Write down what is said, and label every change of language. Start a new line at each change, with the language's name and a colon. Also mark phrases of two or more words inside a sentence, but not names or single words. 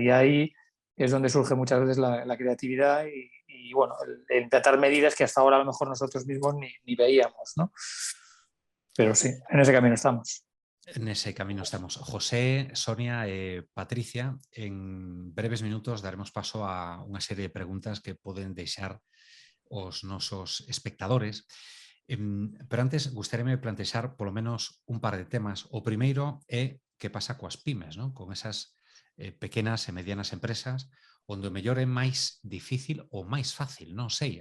Spanish: Y ahí es donde surge muchas veces la creatividad y bueno, el implantar medidas que hasta ahora a lo mejor nosotros mismos ni veíamos, ¿no? Pero sí, en ese camino estamos. En ese camino estamos.
Galician: José, Sonia, Patricia, en breves minutos daremos paso a unha serie de preguntas que poden deixar os nosos espectadores. Pero antes, gustaríame plantexar polo menos un par de temas. O primeiro é que pasa coas pymes, non? Con esas pequenas e medianas empresas onde o mellor é máis difícil ou máis fácil, non sei.